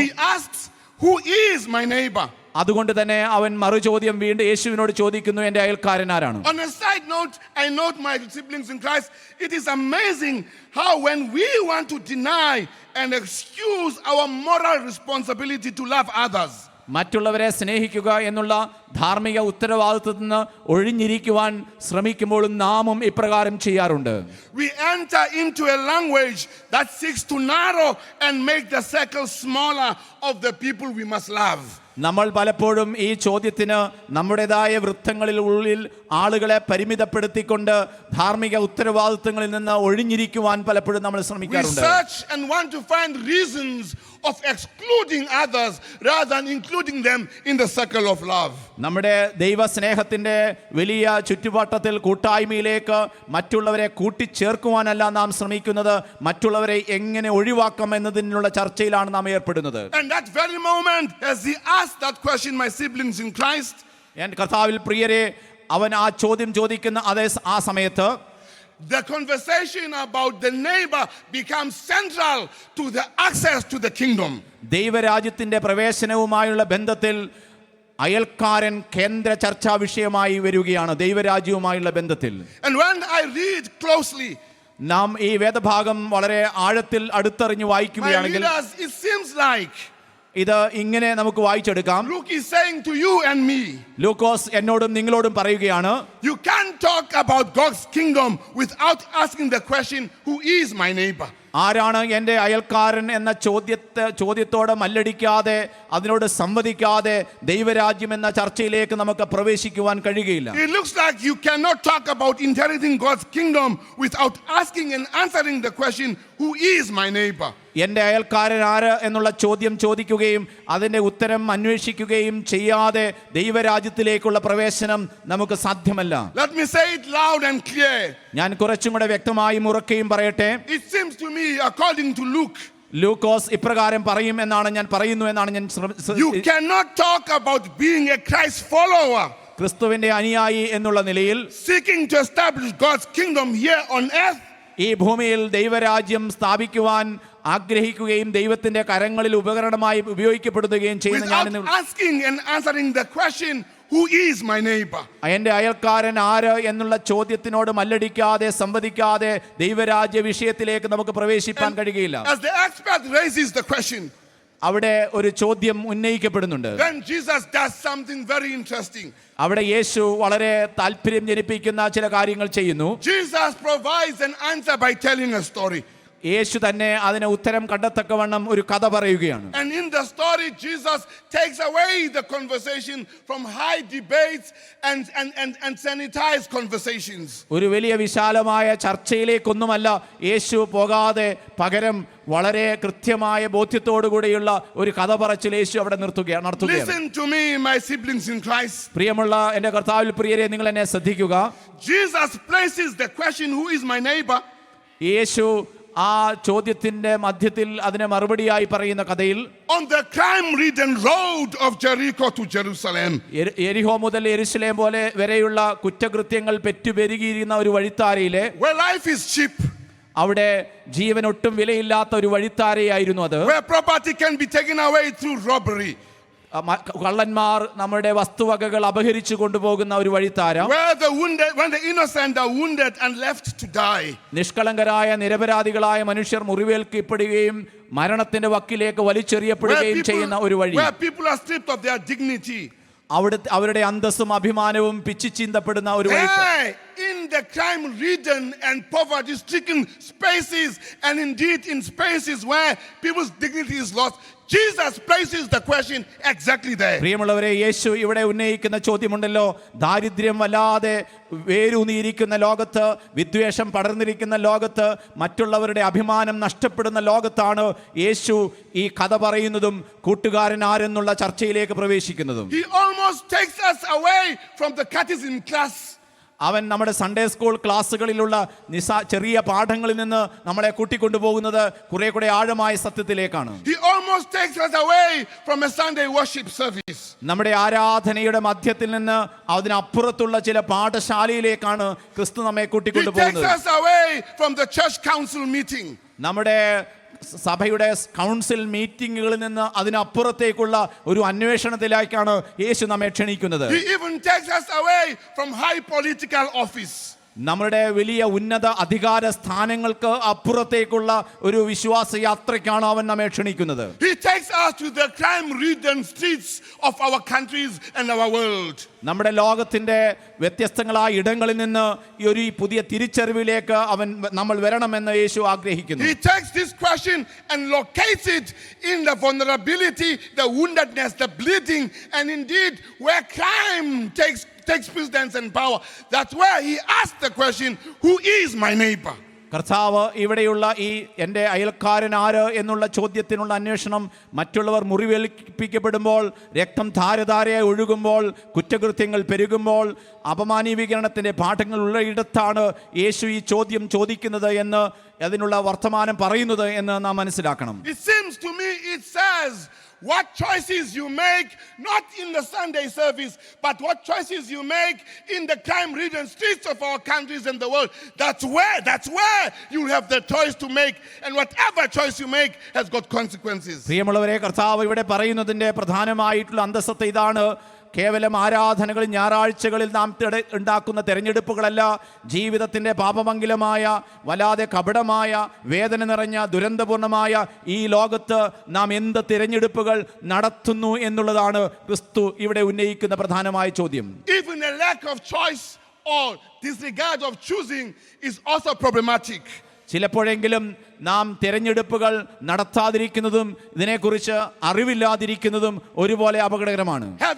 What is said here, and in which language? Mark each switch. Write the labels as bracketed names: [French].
[English] He asks, who is my neighbor? [Malayalam] അതുകൊണ്ട് തന്നെ അവൻ മറുചോദ്യം വീണ്ടും യേശുവിനോട് ചോദിക്കുന്നു, എൻ്റെ അയൽക്കാരൻ ആരാണ്? [English] On a side note, I note my siblings in Christ, it is amazing how when we want to deny and excuse our moral responsibility to love others, [Malayalam] മറ്റുള്ളവരെ സ്നേഹിക്കുക എന്നുള്ള ധാർമ്മിക ഉത്തരവാദിത്വത്തിൽ നിന്ന് ഒഴിഞ്ഞിരിക്കുവാൻ ശ്രമിക്കുമ്പോഴും നാമും ഇപ്രകാരം ചെയ്യാറുണ്ട്. [English] we enter into a language that seeks to narrow and make the circle smaller of the people we must love. [Malayalam] നമ്മൾ പലപ്പോഴും ഈ ചോദ്യത്തിന് നമ്മുടേതായ വൃത്തങ്ങളിൽ ഉള്ളിൽ ആളുകളെ പരിമിതപ്പെടുത്തിക്കൊണ്ട് ധാർമ്മിക ഉത്തരവാദിത്വങ്ങളിൽ നിന്ന് ഒഴിഞ്ഞിരിക്കുവാൻ പലപ്പോഴും നമ്മൾ [English] We [Malayalam] ശ്രമിക്കാറുണ്ട്. [English] search and want to find reasons of excluding others rather than including them in the circle of love. [Malayalam] നമ്മുടെ ദൈവസ്നേഹത്തിന്റെ വലിയ ചുറ്റുവട്ടത്തിൽ കൂട്ടായ്മയിലേക്ക് മറ്റുള്ളവരെ കൂട്ടിച്ചേർക്കുവാനല്ല നാം ശ്രമിക്കുന്നത്, മറ്റുള്ളവരെ എങ്ങനെ ഒഴിവാക്കാം എന്നതിനുള്ള ചർച്ചയിലാണ് നാം ഏർപ്പെടുന്നത്. [English] And that very moment, as he asked that question, my siblings in Christ, [Malayalam] എൻ്റെ കർത്താവിൽ പ്രിയരെ, അവൻ ആ ചോദ്യം ചോദിക്കുന്ന ആ സമയത്ത് [English] the conversation about the neighbor becomes central to the access to the kingdom. [Malayalam] ദൈവരാജ്യത്തിന്റെ പ്രവേശനവുമായുള്ള ബന്ധത്തിൽ അയൽക്കാരൻ കേന്ദ്ര ചർച്ചാ വിഷയമായി വരികയാണ്. ദൈവരാജ്യവുമായുള്ള ബന്ധത്തിൽ [English] And when I read closely, [Malayalam] നാം ഈ വേദഭാഗം വളരെ ആഴത്തിൽ അടുത്തറിഞ്ഞ് [English] my [Malayalam] വായിക്കുകയാണെങ്കിൽ [English] readers, it seems like [Malayalam] ഇത് ഇങ്ങനെ നമുക്ക് വായിച്ചെടുക്കാം. [English] Luke is saying to you and me, [Malayalam] ലൂക്കോസ് എന്നോടും നിങ്ങളോടും പറയുകയാണ്, [English] you can't talk about God's kingdom without asking the question, who is my neighbor? [Malayalam] ആരാണ് എൻ്റെ അയൽക്കാരൻ എന്ന ചോദ്യത്തോടെ മല്ലടിക്കാതെ അതിനോട് സംവദിക്കാതെ ദൈവരാജ്യം എന്ന ചർച്ചയിലേക്ക് നമുക്ക് പ്രവേശിക്കുവാൻ കഴിയുകയില്ല. [English] It looks like you cannot talk about inheriting God's kingdom without asking and answering the question, who is my neighbor? [Malayalam] എൻ്റെ അയൽക്കാരൻ ആര് എന്നുള്ള ചോദ്യം ചോദിക്കുകയും അതിൻ്റെ ഉത്തരം അന്വേഷിക്കുകയും ചെയ്യാതെ ദൈവരാജ്യത്തിലേക്കുള്ള പ്രവേശനം നമുക്ക് സാധ്യമല്ല. [English] Let me say it loud and clear. [Malayalam] ഞാൻ കുറച്ചും കൂടെ വ്യക്തമായും ഉറക്കെയും പറയട്ടെ. [English] It seems to me, according to Luke, [Malayalam] ലൂക്കോസ് ഇപ്രകാരം പറയും എന്നാണ് ഞാൻ പറയുന്നു എന്നാണ് ഞാൻ [English] you cannot talk about being a Christ follower, [Malayalam] ക്രിസ്തുവിന്റെ അനുയായി എന്നുള്ള നിലയിൽ [English] seeking to establish God's kingdom here on earth, [Malayalam] ഈ ഭൂമിയിൽ ദൈവരാജ്യം സ്ഥാപിക്കുവാൻ ആഗ്രഹിക്കുകയും ദൈവത്തിന്റെ കരങ്ങളിൽ ഉപകരണമായി ഉപയോഗിക്കപ്പെടുകയും ചെയ്യുന്ന [English] without [Malayalam] ഞാൻ [English] asking and answering the question, who is my neighbor? [Malayalam] എൻ്റെ അയൽക്കാരൻ ആര് എന്നുള്ള ചോദ്യത്തിനോട് മല്ലടിക്കാതെ സംവദിക്കാതെ ദൈവരാജ്യ വിഷയത്തിലേക്ക് നമുക്ക് പ്രവേശിപ്പാൻ കഴിയുകയില്ല. [English] As the expert raises the question, [Malayalam] അവിടെ ഒരു ചോദ്യം ഉന്നയിക്കപ്പെടുന്നുണ്ട്. [English] then Jesus does something very interesting. [Malayalam] അവിടെ യേശു വളരെ താല്പര്യം ജനിപ്പിക്കുന്ന ചില കാര്യങ്ങൾ ചെയ്യുന്നു. [English] Jesus provides an answer by telling a story. [Malayalam] യേശു തന്നെ അതിന് ഉത്തരം കണ്ടെത്തക്കവണ്ണം ഒരു കഥ പറയുകയാണ്. [English] And in the story, Jesus takes away the conversation from high debates and sanitized conversations. [Malayalam] ഒരു വലിയ വിശാലമായ ചർച്ചയിലേക്കൊന്നുമല്ല യേശു പോകാതെ പകരം വളരെ കൃത്യമായ ബോധ്യത്തോടുകൂടിയുള്ള ഒരു കഥ പറച്ചിൽ യേശു അവിടെ നടത്തുകയാണ്. [English] Listen to me, my siblings in Christ. [Malayalam] പ്രിയമുള്ള എൻ്റെ കർത്താവിൽ പ്രിയരെ, നിങ്ങൾ എന്നെ ശ്രദ്ധിക്കുക. [English] Jesus places the question, who is my neighbor? [Malayalam] യേശു ആ ചോദ്യത്തിന്റെ മധ്യത്തിൽ അതിനെ മറുപടിയായി പറയുന്ന കഥയിൽ [English] on the crime-ridden road of Jericho to Jerusalem, [Malayalam] യെരിഹോ മുതൽ യെരുശലേം പോലെ വരെയുള്ള കുറ്റകൃത്യങ്ങൾ പെറ്റുപെരുകിയിരുന്ന ഒരു വഴിത്താരയിലെ [English] where life is cheap, [Malayalam] അവിടെ ജീവൻ ഒട്ടും വിലയില്ലാത്ത ഒരു വഴിത്താരയായിരുന്നു അത്. [English] where property can be taken away through robbery, [Malayalam] കള്ളന്മാർ നമ്മുടെ വസ്തുവകകൾ അപഹരിച്ചു കൊണ്ടുപോകുന്ന ഒരു വഴിത്താര, [English] where when the innocent are wounded and left to die, [Malayalam] നിഷ്കളങ്കരായ നിരപരാധികളായ മനുഷ്യർ മുറിവേൽക്കപ്പെടുകയും മരണത്തിന്റെ വക്കിലേക്ക് വലിച്ചെറിയപ്പെടുകയും ചെയ്യുന്ന ഒരു വഴി, [English] where people are stripped of their dignity, [Malayalam] അവരുടെ അന്തസ്സും അഭിമാനവും പിച്ചിച്ചീന്തപ്പെടുന്ന ഒരു വഴി. [English] in the crime-ridden and poverty-stricken spaces, and indeed in spaces where people's dignity is lost, Jesus places the question exactly there. [Malayalam] പ്രിയമുള്ളവരെ, യേശു ഇവിടെ ഉന്നയിക്കുന്ന ചോദ്യമുണ്ടല്ലോ, ദാരിദ്ര്യം വല്ലാതെ വേരൂന്നിയിരിക്കുന്ന ലോകത്ത്, വിദ്വേഷം പടർന്നിരിക്കുന്ന ലോകത്ത്, മറ്റുള്ളവരുടെ അഭിമാനം നഷ്ടപ്പെടുന്ന ലോകത്താണ് യേശു ഈ കഥ പറയുന്നതും കൂട്ടുകാരൻ ആരെന്നുള്ള ചർച്ചയിലേക്ക് പ്രവേശിക്കുന്നതും. [English] He almost takes us away from the catechism class. [Malayalam] അവൻ നമ്മുടെ സൺഡേ സ്കൂൾ ക്ലാസ്സുകളിലുള്ള ചെറിയ പാഠങ്ങളിൽ നിന്ന് നമ്മളെ കൂട്ടിക്കൊണ്ടുപോകുന്നത് കുറെ കൂടെ ആഴമായ സത്യത്തിലേക്കാണ്. [English] He almost takes us away from a Sunday worship service. [Malayalam] നമ്മുടെ ആരാധനയുടെ മധ്യത്തിൽ നിന്ന് അതിനപ്പുറത്തുള്ള ചില പാഠശാലയിലേക്കാണ് ക്രിസ്തു നമ്മെ [English] He [Malayalam] കൂട്ടിക്കൊണ്ടുപോകുന്നത്. [English] takes us away from the church council meeting. [Malayalam] നമ്മുടെ സഭയുടെ കൗൺസിൽ മീറ്റിങ്ങുകളിൽ നിന്ന് അതിനപ്പുറത്തേക്കുള്ള ഒരു അന്വേഷണത്തിലേക്കാണ് യേശു നമ്മെ ക്ഷണിക്കുന്നത്. [English] He even takes us away from high political office. [Malayalam] നമ്മുടെ വലിയ ഉന്നത അധികാര സ്ഥാനങ്ങൾക്ക് അപ്പുറത്തേക്കുള്ള ഒരു വിശ്വാസ യാത്രയ്ക്കാണ് അവൻ നമ്മെ ക്ഷണിക്കുന്നത്. [English] He takes us to the crime-ridden streets of our countries and our world. [Malayalam] നമ്മുടെ ലോകത്തിന്റെ വ്യത്യസ്തങ്ങളായ ഇടങ്ങളിൽ നിന്ന് ഈ ഒരു പുതിയ തിരിച്ചറിവിലേക്ക് നമ്മൾ വരണമെന്ന് യേശു ആഗ്രഹിക്കുന്നു. [English] He takes this question and locates it in the vulnerability, the woundedness, the bleeding, and indeed where crime takes precedence and power. That's where he asks the question, who is my neighbor? [Malayalam] കർത്താവ് ഇവിടെയുള്ള ഈ എൻ്റെ അയൽക്കാരൻ ആര് എന്നുള്ള ചോദ്യത്തിനുള്ള അന്വേഷണം മറ്റുള്ളവർ മുറിവേൽപ്പിക്കപ്പെടുമ്പോൾ, രക്തം ധാരധാരയായി ഒഴുകുമ്പോൾ, കുറ്റകൃത്യങ്ങൾ പെരുകുമ്പോൾ, അപമാനീകരണത്തിൻ്റെ പാഠങ്ങൾ ഉള്ള ഇടത്താണ് യേശു ഈ ചോദ്യം ചോദിക്കുന്നത് എന്ന് അതിനുള്ള വർത്തമാനം പറയുന്നത് എന്ന് നാം മനസ്സിലാക്കണം. [English] It seems to me it says what choices you make, not in the Sunday service, but what choices you make in the crime-ridden streets of our countries and the world. That's where you have the choice to make, and whatever choice you make has got consequences. [Malayalam] പ്രിയമുള്ളവരെ, കർത്താവ് ഇവിടെ പറയുന്നതിൻ്റെ പ്രധാനമായിട്ടുള്ള അന്തസ്സത്ത ഇതാണ്. കേവലം ആരാധനകൾ, ഞായറാഴ്ചകളിൽ നാം ഉണ്ടാക്കുന്ന തെരഞ്ഞെടുപ്പുകളല്ല. ജീവിതത്തിൻ്റെ പാപമംഗലമായ, വല്ലാതെ കപടമായ, വേദന നിറഞ്ഞ, ദുരന്തപൂർണമായ ഈ ലോകത്ത് നാം എന്ത് തിരഞ്ഞെടുപ്പുകൾ നടത്തുന്നു എന്നുള്ളതാണ് ക്രിസ്തു ഇവിടെ ഉന്നയിക്കുന്ന പ്രധാനമായ ചോദ്യം. [English] Even a lack of choice or disregard of choosing is also problematic. [Malayalam] ചിലപ്പോഴെങ്കിലും നാം തിരഞ്ഞെടുപ്പുകൾ നടത്താതിരിക്കുന്നതും ഇതിനെക്കുറിച്ച് അറിവില്ലാതിരിക്കുന്നതും ഒരുപോലെ അപകടകരമാണ്.